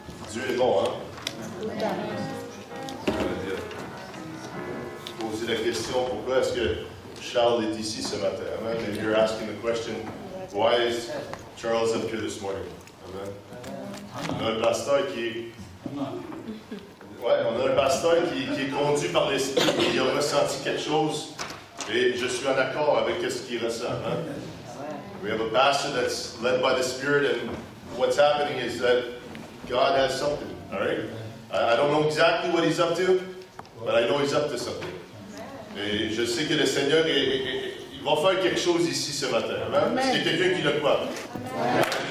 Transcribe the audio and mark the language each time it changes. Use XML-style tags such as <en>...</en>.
<fr>Dieu est bon, hein? Poser la question, pourquoi est-ce que Charles est ici ce matin? Amen.</fr> <en>If you're asking the question, why is Charles up here this morning?</en> <fr>Amen. On a un pasteur qui est... Ouais, on a un pasteur qui est conduit par l'Esprit, qui a ressenti quelque chose, et je suis en accord avec ce qu'il ressent. Hein?</fr> <en>We have a pastor that's led by the Spirit, and what's happening is that God has something, all right? I don't know exactly what he's up to, but I know he's up to something.</en> <fr>Et je sais que le Seigneur, il va faire quelque chose ici ce matin. Amen? Est-ce qu'il y a quelqu'un qui le croit? Amen.</fr>